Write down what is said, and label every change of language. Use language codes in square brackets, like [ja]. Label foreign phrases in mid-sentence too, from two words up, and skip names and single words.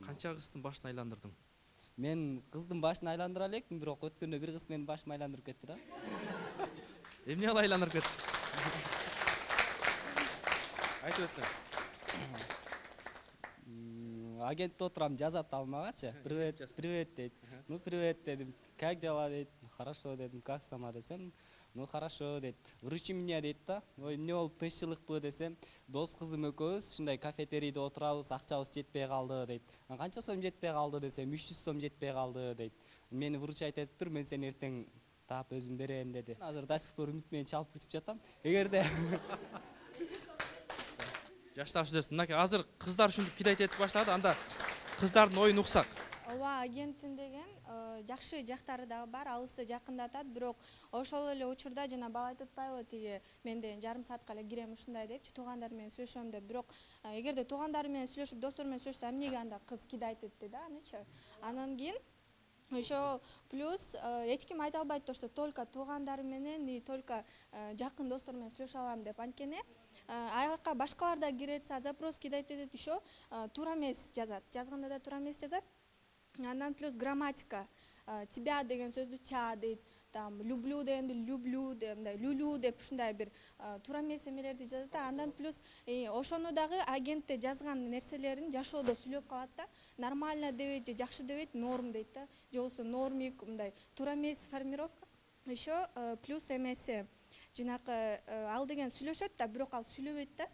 [ky] Канча кыздын башын айландырдың? Мен кыздын башын айландыра элекмин, бирок өткөндө бир кыз менин башымды айландырып кетти да. Эмне алып айландырып кетти? Айтып өтсөң. Агентте отурам, жазат алмагачы. [ru] Привет дейт. Ну привет дедим. Как дела дейт. Хорошо дедим. Как сама десем. Ну хорошо дейт. Вручи меня [ky] дейт да. Ой, эмне болуп тынччылыкпы десем, дос кызым экөөбүз ушундай кафетерийде отурабыз, акчабыз жетпей калды дейт. Канча сом жетпей калды десем, 300 сом жетпей калды дейт. Мени вручать этип тур, мен сени эртең таап өзүм берем деди. Азыр [ru] до сих пор [ky] үмүт менен чалып күтүп жатам. Эгерде Жаштар сүйлөсүн. Мынакей азыр кыздар ушинтип кидайт этип баштады, анда кыздардын оюн уксак. Ооба, агенттин деген жакшы жактары дагы бар, алысты жакындатат, бирок ошол эле учурда жана бала айтып атпайбы, тиги мен деген жарым саатка эле кирем ушундай депчи, туугандар менен сүйлөшөм деп. Бирок эгерде туугандары менен сүйлөшүп, достору менен сүйлөшсө, эмнеге анда кыз кидайт этти да, анычы. Анан кийин ошо плюс эч ким айта албайт [ru] то, что только [ky] туугандар менен и только жакын достор менен сүйлөшө алам деп. Анткени аяка башкалар да кирет, запрос кидайт этет, ошо туура эмес жазат. Жазганда да туура эмес жазат. Андан плюс грамматика. Тебя деген сөздү ча дейт, там люблю дегенди люблю деп, люлю деп ушундай бир туура эмес эмелерди жазат. Андан плюс ошону дагы агентте жазган нерселерин жашоодо сүйлөп калат да. Нормально дебейт же жакшы дебейт, норм дейт да. Же болбосо нормик, мындай туура эмес формировка. Ошо плюс эмеси жанакы ал деген сүйлөшөт да, бирок ал сүйлөбөйт да.